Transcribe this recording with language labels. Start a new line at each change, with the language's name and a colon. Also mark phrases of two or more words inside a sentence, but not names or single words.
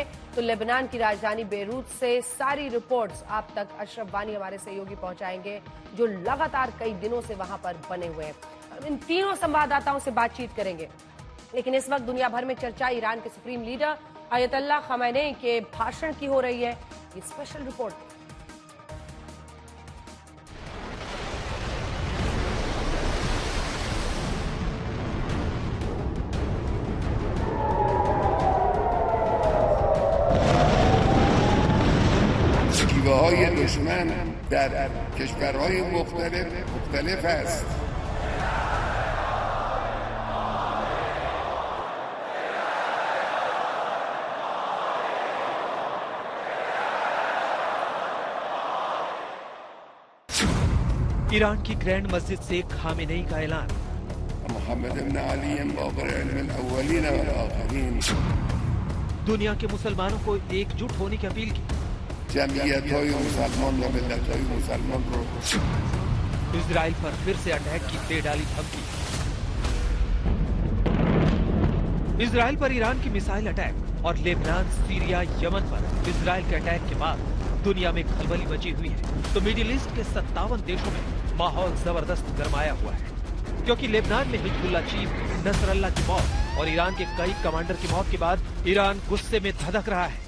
Hindi: तो लेबनान की राजधानी बेरूत से सारी रिपोर्ट्स आप तक अशरफ वानी हमारे सहयोगी पहुंचाएंगे, जो लगातार कई दिनों से वहां पर बने हुए हैं। इन तीनों संवाददाताओं से बातचीत करेंगे, लेकिन इस वक्त दुनिया भर में चर्चा ईरान के सुप्रीम लीडर अयतुल्लाह खमेनेई के भाषण की हो रही है। ये स्पेशल रिपोर्ट
Persian: شیوه‌های دشمن در کشورهای مختلف است.
Hindi: ईरान की ग्रैंड मस्जिद से खामेनेई का ऐलान।
Persian: محمد بن علي باقر
Arabic: علم الاولین و الاخرین
Hindi: दुनिया के मुसलमानों को एकजुट होने की अपील की।
Persian: جمعیت‌های مسلمان و ملت‌های مسلمان رو
Hindi: इजराइल पर फिर से अटैक की दे डाली धमकी। इजराइल पर ईरान की मिसाइल अटैक और लेबनान, सीरिया, यमन पर इजराइल के अटैक के बाद दुनिया में खलबली मची हुई है। तो मिडिल ईस्ट के 57 देशों में माहौल जबरदस्त गरमाया हुआ है, क्योंकि लेबनान में हिजबुल्लाह चीफ नसरल्लाह की मौत और ईरान के कई कमांडर की मौत के बाद ईरान गुस्से में धधक रहा है।